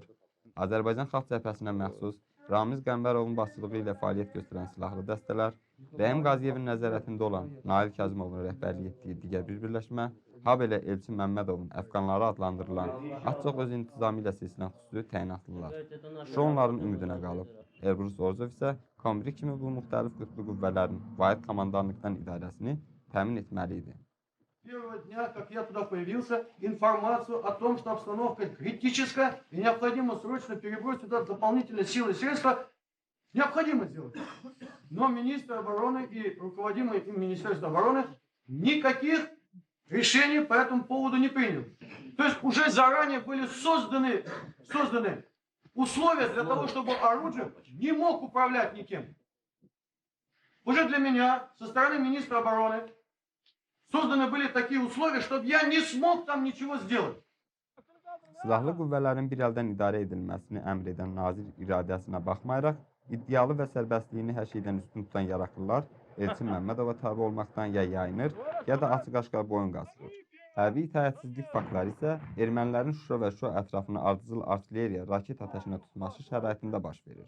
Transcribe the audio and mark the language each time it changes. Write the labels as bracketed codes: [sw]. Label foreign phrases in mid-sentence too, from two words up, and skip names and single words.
[az] Azərbaycan Xalq Cəbhəsinə məxsus Ramiz Qəmbərovun başçılığı ilə fəaliyyət göstərən silahlı dəstələr, Rəhim Qaziyevin nəzarətində olan Nail Kazımovun rəhbərlik etdiyi digər bir birləşmə, habelə Elçin Məmmədovun əfqanları adlandırılan, az-çox öz intizamı ilə seçilən xüsusi təyinatlılar. Şuşa onların ümidinə qalıb. Elbrus Orzov isə kombrik kimi bu müxtəlif qütbü qüvvələrin vahid komandanlıqdan idarəsini təmin etməli idi. [ru] Первого дня, как я туда появился, информацию о том, что обстановка критическая и необходимо срочно перебросить туда дополнительные силы и средства, необходимо сделать. Но министр обороны и руководимый им Министерство обороны никаких решений по этому поводу не принял. То есть уже заранее были созданы условия для того, чтобы оружие не мог управлять никем. Уже для меня, со стороны министра обороны, созданы были такие условия, чтобы я не смог там ничего сделать. [az] Silahlı qüvvələrin bir əldən idarə edilməsini əmr edən nazir iradəsinə baxmayaraq, iddialı və sərbəstliyini hər şeydən üstün tutan yaraqlılar Elçin Məmmədova tabi olmaqdan ya yayınır, ya da açıq-aşkar boyun qaçırır. Hərbi itaətsizlik faktları isə ermənilərin Şuşa və Şuşa ətrafını ardıcıl artilleriya, raket atəşinə tutması şəraitində baş verir.